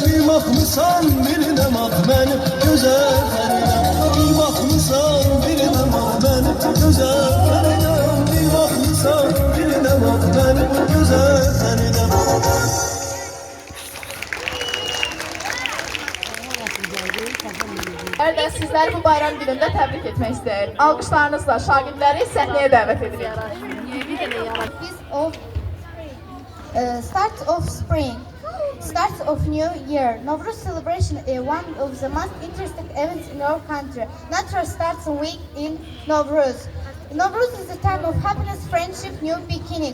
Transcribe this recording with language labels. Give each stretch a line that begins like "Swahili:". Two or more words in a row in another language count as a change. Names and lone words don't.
Turkish: Bir bakmısan birine bak benim güzel Feridem. Bir bakmısan birine bak benim güzel Feridem. Bir bakmısan birine bak benim güzel Feridem.
Azerbaijani: şagirdləri bu bayram günündə təbrik etmək istəyir. Alqışlarınızla şagirdləri səhnəyə dəvət edirik.
English: Start of spring, start of new year. Novruz celebration is one of the most interesting events in our country. Natural starts a week in Novruz. Novruz is a time of happiness, friendship, new beginning.